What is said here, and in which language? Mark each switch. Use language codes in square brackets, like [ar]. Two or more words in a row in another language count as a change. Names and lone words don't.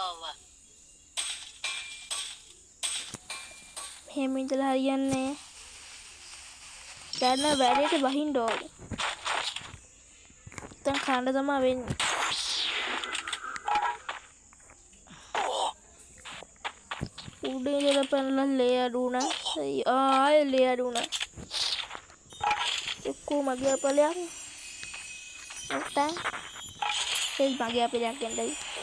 [si] එහෙම ඉඳලා හරියන්නේ දැන් වැඩේට බහින්න ඕනේ. දැන් කන්න තමයි වෙන්නේ. උඩේ ඉඳලා පැනලා ලේ අඩු වුණා. ආයෙ ලේ අඩු වුණා. [id] Aku magi apa lihat? Entah. Saya magi apa lihat yang tadi?